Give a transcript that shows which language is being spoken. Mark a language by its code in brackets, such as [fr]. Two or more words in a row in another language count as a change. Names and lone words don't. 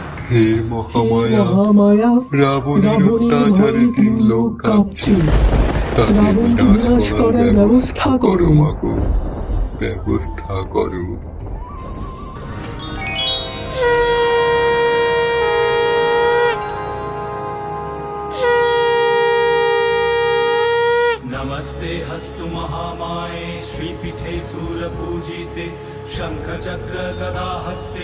[bn] হে মহামায়া, রাবণের অত্যাচারে 3 লোক কাঁপছে, তাদের বিনাশ করার ব্যবস্থা করো মাগো, ব্যবস্থা করো। [sa] नमस्ते हस्तु महामाये श्रीपीठे सूरपूजिते शंख चक्र गदा हस्ते